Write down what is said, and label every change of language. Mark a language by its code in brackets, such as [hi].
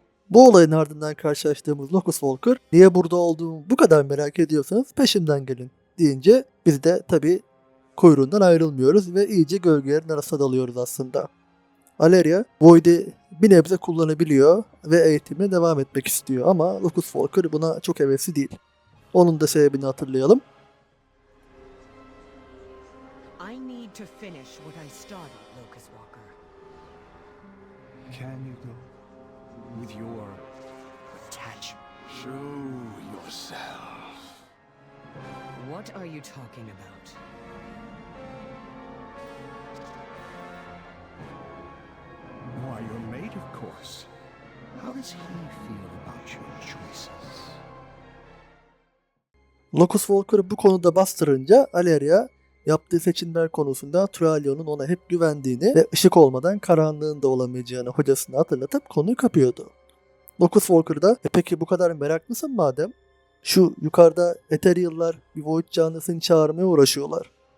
[tr] Bu olayın ardından karşılaştığımız Locus Walker, niye burada olduğumu bu kadar merak ediyorsanız peşimden gelin deyince biz de tabii kuyruğundan ayrılmıyoruz ve iyice gölgelerin arasına dalıyoruz aslında. Aleria, Void'i bir nebze kullanabiliyor ve eğitimine devam etmek istiyor ama Locus Walker buna çok hevesli değil. Onun da sebebini hatırlayalım. [en] I need to finish what I started, Locus Walker. Can you go with your attachment? Show yourself. What are you talking about? Why, your mate, of course. How does he feel about your choices? [tr] Locus Walker'ı bu konuda bastırınca Aleria yaptığı seçimler konusunda Turalion'un ona hep güvendiğini ve ışık olmadan karanlığın da olamayacağını hocasına hatırlatıp konuyu kapıyordu. Locus Walker da peki bu kadar meraklısın madem, şu yukarıda Ethereal'lar bir Void canlısını çağırmaya uğraşıyorlar.